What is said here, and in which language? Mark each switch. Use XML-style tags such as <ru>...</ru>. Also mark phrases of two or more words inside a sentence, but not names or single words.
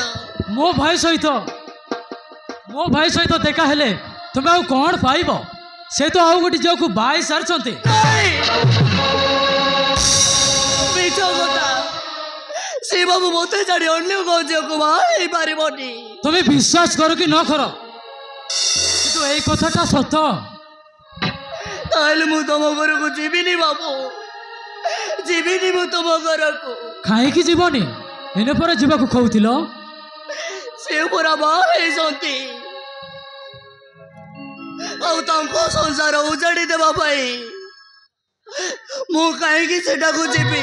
<or>ମୋ ଭାଇ ସହିତ ଦେଖା ହେଲେ ତୁମେ ଆଉ କ'ଣ ପାଇବ? ସେ ତ ଆଉ ଗୋଟେ ଝିଅକୁ ବାହା ହେଇ ସାରିଛନ୍ତି। ମିଛ କଥା। ସେ ବାବୁ ମତେ ଛାଡ଼ି ଅନ୍ୟ କୋଉ ଝିଅକୁ ବାହା ହେଇପାରିବନି।</or> <bn>তুমি বিশ্বাস করো কি ন করো কিন্তু এই কথাটা সত্য।</bn> <or>তাহলে ମୁଁ ତମ ଘରକୁ ଯିବିନି ବାବୁ। ଯିବିନି ମୁଁ ତମ ଘରକୁ। କାହିଁକି ଯିବନି? ଏନେ ପରେ ଯିବାକୁ କହୁଥିଲ। ସେ ପୁରା ବାହା ହେଇଛନ୍ତି। ଆଉ ତାଙ୍କ ସଂସାର ଉଜାଡ଼ି ଦେବା ପାଇଁ ମୁଁ କାହିଁକି ସେଟାକୁ ଯିବି?</or>